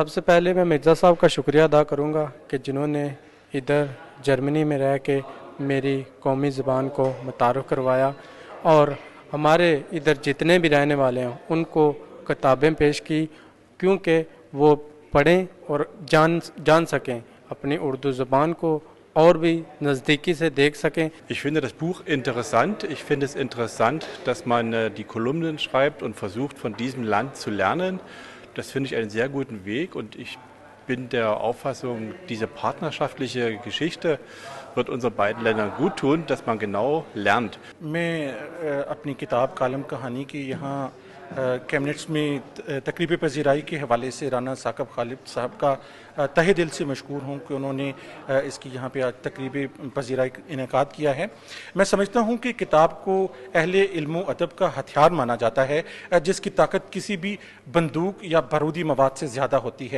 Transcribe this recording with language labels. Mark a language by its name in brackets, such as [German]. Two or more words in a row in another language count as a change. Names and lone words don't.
[Urdu] سب سے پہلے میں مرزا صاحب کا شکریہ ادا کروں گا کہ جنہوں نے ادھر جرمنی میں رہ کے میری قومی زبان کو متعارف کروایا، اور ہمارے ادھر جتنے بھی رہنے والے ہیں ان کو کتابیں پیش کی، کیونکہ وہ پڑھیں اور جان سکیں اپنی اردو زبان کو، اور بھی نزدیکی سے دیکھ سکیں۔ [German] Ich finde das Buch interessant. Ich finde es interessant, dass man die Kolumnen schreibt und versucht, von diesem Land zu lernen. Das finde ich einen sehr guten Weg, und ich bin der Auffassung, diese partnerschaftliche Geschichte wird unseren beiden Ländern gut tun, dass man genau lernt. [Urdu] میں اپنی کتاب کالم کہانی کی یہاں کیبنٹس میں تقریب پذیرائی کے حوالے سے رانا ثاقب خالد صاحب کا تہہ دل سے مشکور ہوں کہ انہوں نے اس کی یہاں پہ آج تقریب پذیرائی انعقاد کیا ہے. میں سمجھتا ہوں کہ کتاب کو اہل علم ادب کا ہتھیار مانا جاتا ہے، جس کی طاقت کسی بھی بندوق یا بارودی مواد سے زیادہ ہوتی ہے.